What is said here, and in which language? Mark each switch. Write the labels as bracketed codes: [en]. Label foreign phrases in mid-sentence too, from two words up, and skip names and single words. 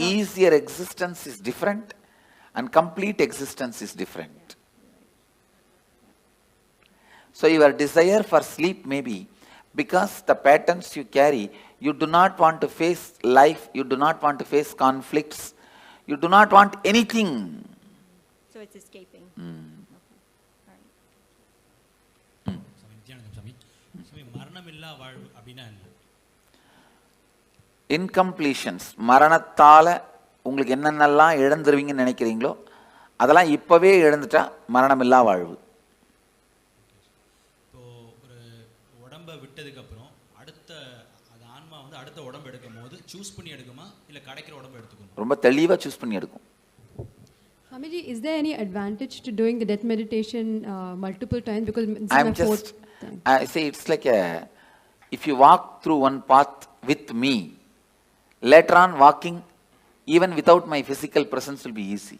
[en] easier existence is different and complete existence is different. So your desire for sleep may be because the patterns you carry, you do not want to face life, you do not want to face conflicts, you do not want anything. so it's escaping. [ta] സ്വാമി, നിത്യാനന്ദ സ്വാമി. സ്വാമി, மரணமில்லா வாழ்வு அப்படின்னா என்ன? Incompletions, மரணத்தால உங்களுக்கு என்னென்னலாம் இழந்துருவீங்கன்னு நினைக்கிறீங்களோ அதெல்லாம் இப்பவே இழந்துட்டா மரணமில்லா வாழ்வு. இப்போ ஒரு உடம்பை விட்டதுக்கு அப்புறம் அடுத்த அது ஆன்மா வந்து அடுத்த உடம்பு எடுக்கும் போது சூஸ் பண்ணி எடுக்குமா இல்லை கிடைக்கிற உடம்பு எடுத்துக்கணும்? ரொம்ப தெளிவா சூஸ் பண்ணி எடுக்கும். [en] Swamiji, is there any advantage to doing the death meditation multiple times? Because this is I'm my fourth just, time. I say it's like if you walk through one path with me, later on walking even without my physical presence will be easy.